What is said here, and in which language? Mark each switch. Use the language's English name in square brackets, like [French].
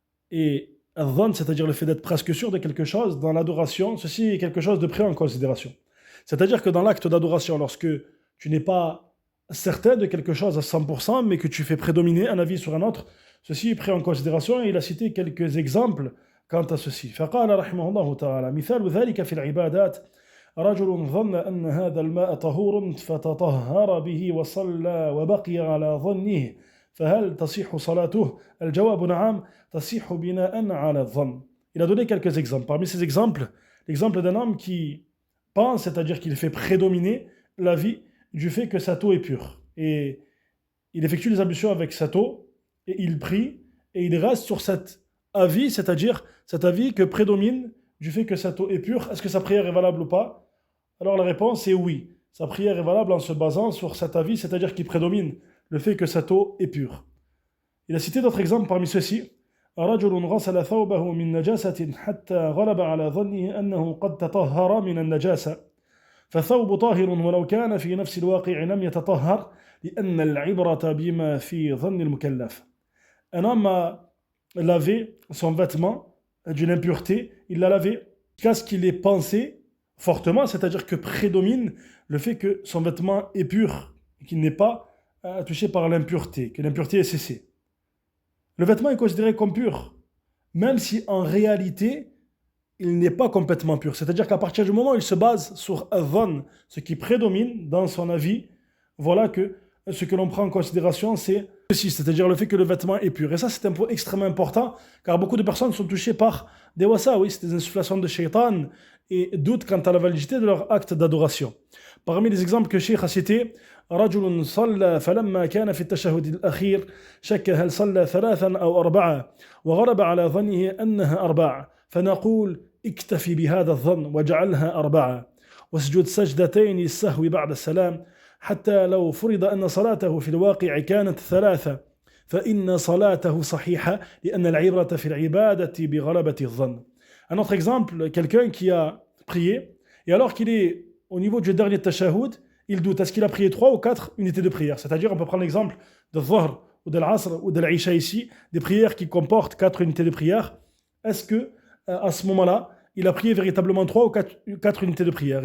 [French] Et al-dhann, c'est-à-dire le fait d'être presque sûr de quelque chose, dans l'adoration, ceci est quelque chose de pris en considération. C'est-à-dire que dans l'acte d'adoration, lorsque tu n'es pas certain de quelque chose à 100%, mais que tu fais prédominer un avis sur un autre, ceci est pris en considération et il a cité quelques exemples quant à ceci. [Arabic] فقال رحمه الله تعالى مثال ذلك في العبادات رجل ظن أن هذا الماء طهور فتطهر به وصلى وبقي على ظنه فهل تصح صلاته؟ الجواب نعم تصح بناء على الظن. [French] Il a donné quelques exemples. Parmi ces exemples, l'exemple d'un homme qui pense, c'est-à-dire qu'il fait prédominer l'avis du fait que sa eau est pure. Et il effectue les ablutions avec cette eau, et il prie, et il reste sur cet avis, c'est-à-dire cet avis que prédomine du fait que cette eau est pure. Est-ce que sa prière est valable ou pas? Alors la réponse est oui. Sa prière est valable en se basant sur cet avis, c'est-à-dire qu'il prédomine le fait que cette eau est pure. Il a cité d'autres exemples parmi ceux-ci. [Arabic] رجل غسل ثوبه من نجاسة حتى غلب على ظنه أنه قد تطهر من النجاسة فالثوب طاهر ولو كان في نفس الواقع لم يتطهر لأن العبرة بما في ظن المكلف. [French] Un homme a lavé son vêtement d'une impureté, il l'a lavé jusqu'à ce qu'il ait pensé fortement, c'est-à-dire que prédomine le fait que son vêtement est pur, qu'il n'est pas touché par l'impureté, que l'impureté est cessée. Le vêtement est considéré comme pur, même si en réalité, il n'est pas complètement pur. C'est-à-dire qu'à partir du moment où il se base sur adhan, ce qui prédomine dans son avis, voilà que ce que l'on prend en considération, c'est ceci, c'est-à-dire le fait que le vêtement est pur. Et ça, c'est un point extrêmement important, car beaucoup de personnes sont touchées par des wasawis, des insufflations de shaitan, et doutent quant à la validité de leur acte d'adoration. Parmi les exemples que Cheikh a cités, [Arabic] رجل صلى فلما كان في التشهد الأخير شك هل صلى ثلاثا أو أربعة وغلب على ظنه أنها أربعة فنقول اكتفي بهذا الظن وجعلها أربعة واسجد سجدتين السهو بعد السلام حتى لو فرض أن صلاته في الواقع كانت ثلاثة فإن صلاته صحيحة لأن العبرة في العبادة بغلبة الظن. [French] Un autre exemple, quelqu'un qui a prié et alors qu'il est au niveau du dernier tashahhud, il doute, est-ce qu'il a prié 3 ou 4 unités de prière? C'est-à-dire, on peut prendre l'exemple de Dhuhr ou de l'Asr ou de l'Isha ici, des prières qui comportent 4 unités de prière. Est-ce que, à ce moment-là, il a prié véritablement 3 ou 4 unités de prière?